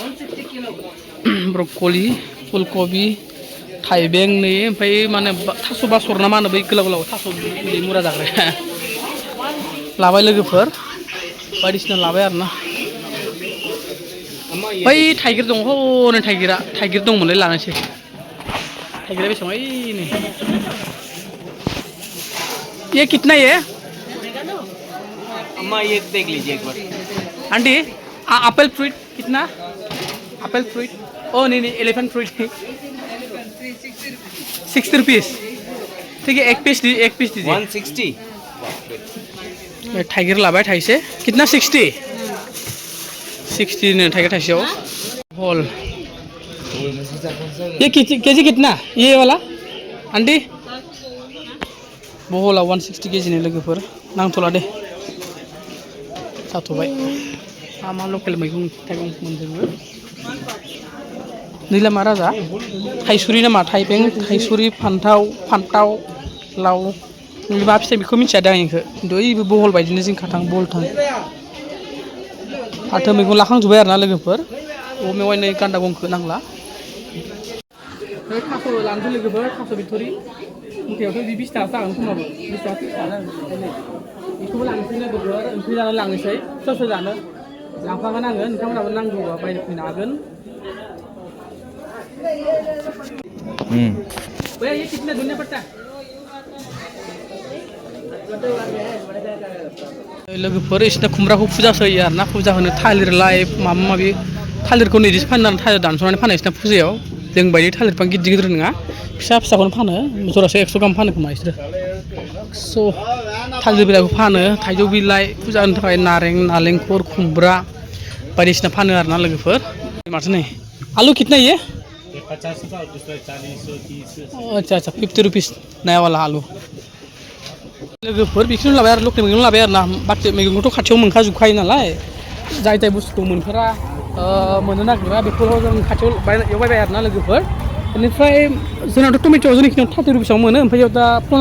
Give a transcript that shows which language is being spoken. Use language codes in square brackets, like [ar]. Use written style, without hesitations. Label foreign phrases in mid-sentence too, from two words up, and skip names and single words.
[brx] ब्रकलि फुलकबि थाइबें नै ओमफ्राय माने थास' बासर ना मा होनो बै गोलाव थास' मुरा जाग्राया लाबाय लोगोफोर बायदिसिना लाबाय आरोना बै थाइगिर दङ हनै थाइगिर दंमोनलै लानोसै थाइगिरा बेसेबां नै [hi] ये कितना ये अम्मा ये देख लीजिए एक बार आंटी [en] apple fruit [hi] कितना [en] apple fruit [hi] ओ नहीं [en] elephant fruit 60 rupees [hi] ठीक है एक पीस दीजिए 160 [brx] टाइगर लाबाय थाइसे कितना 60 ने टाइगर थाइसेयाव होल [hi] ये केजी कितना ये वाला आंटी [brx] बहला 160 केजी ने लोगोफोर नांथ'ला दे जाथ'बाय मा लकेल मैगं थाइगं मोनजोबो नीलामा राजा थाइसुरि नामा थाइबें थाइसुरि फान्थाव लाव मा फिथाइ बेखौ मिथिया दा आं इखो खिन्थु ओइबो बहल बायदिनो जिंखाथां बहलथां फाथो मैगं लाखांजोब्बाय आरोना लोगोफोर मेवाइ नै गान्दा गंखौ नांला थास' लानोसै लोगोफोर थास' बिथ'रि मुथायावथ' 20 टाका जागोन खोमाबो 20 टाका 30 टाका बेखौबो लांनोसै लोगोफोर ओंख्रि जानो लांनोसै सोर जानो लांफागोन आङो नोंथांमोनाबो नांगौबा बायनो फैनो हागोन [hi] भैया ये कितना धनिया पत्ता [brx] लोगोफोर इसना खुमब्राखौ फुजासो होयो आरोना फुजा होनो थालिर लाइ माबा माबि थालिरखौ नैदिसो फाननानै थालिर दानस'नानै फानो इसना फुजायाव जों बायदि थालिर बिफां गिदिर नङा फिसाखौनो फानो जरासे 100 गाहाम फानो खोमा इसोरो 100 थालिर बिलाइखौ फानो थाइजौ बिलाइ फुजा होनो थाखाय नालेंखर खुमब्रा बायदिसिना फानो आरोना लोगोफोर माथो नै [hi] आलु कितना ये 50 का दूसरा 40 30 अच्छा 50 रुपीस नया वाला आलु [brx] लोगोफोर बेखौनो लाबाय आरो लकेल मैगं लाबाय आरो ना बाखि मैगंखौथ' खाथियाव मोनखाजोबखायो नालाय जाय बुस्थुखौ मोनफेरा मोननो नागिरा बेखौल' जों खाथियाव बायबाय आरोना लोगोफोर बेनिफ्राय जोंनावथ' टमेट' जोंनिखिनियाव 30 रुपिसाव मोनो ओमफ्राय दा 50